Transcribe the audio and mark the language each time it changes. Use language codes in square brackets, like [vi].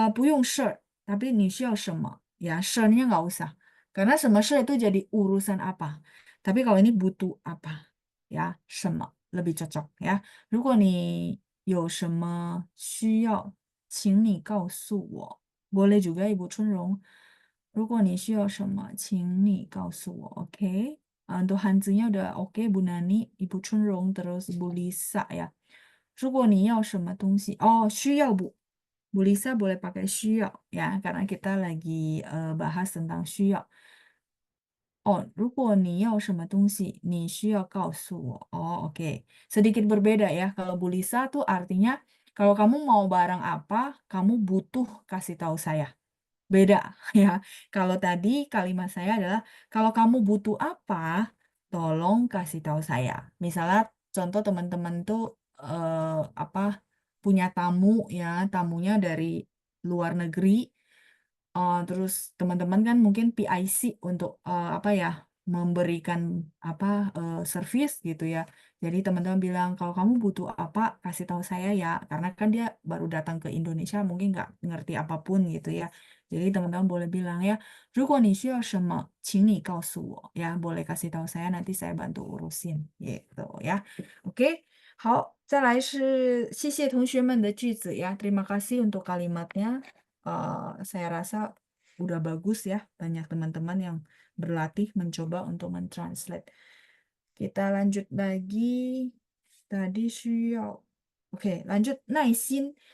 [zh] 如果你需要什么事儿，不用事儿，tapi 你需要什么， [id] ya 事儿nya nggak usah. Karena 什么事 itu jadi urusan apa. Tapi kalau ini butuh apa, ya 什么 lebih cocok ya. [zh] 如果你有什么需要，请你告诉我. [id] Boleh juga Ibu Chunrong. [zh] 如果你需要什么，请你告诉我. [id] Oke. Untuk Hanzinya udah oke Bu Nani, Ibu Chunrong, terus Bu Lisa ya. [zh] 如果你要什么东西，需要Bu. [id] Bu Lisa boleh pakai 需要 ya, karena kita lagi bahas tentang 需要. [zh] Oh, 如果你要什么东西，你需要告诉我. [id] Oh, oke. Sedikit berbeda ya. Kalau Bu Lisa tuh artinya kalau kamu mau barang apa, kamu butuh kasih tahu saya. Beda ya. Kalau tadi kalimat saya adalah kalau kamu butuh apa, tolong kasih tahu saya. Misalnya contoh teman-teman tuh apa punya tamu ya, tamunya dari luar negeri. Terus teman-teman kan mungkin PIC untuk apa ya, memberikan apa service gitu ya. Jadi teman-teman bilang kalau kamu butuh apa kasih tahu saya ya, karena kan dia baru datang ke Indonesia mungkin nggak ngerti apapun gitu ya. Jadi teman-teman boleh bilang ya, [zh] 如果你需要什么，请你告诉我 [id] ya, boleh kasih tahu saya nanti saya bantu urusin gitu ya. [zh] Oke, 好，再来是谢谢同学们的句子ya. [id] Terima kasih untuk kalimatnya. Saya rasa udah bagus ya, banyak teman-teman yang berlatih mencoba untuk mentranslate. Kita lanjut lagi. Tadi 需要. Oke, lanjut 耐心.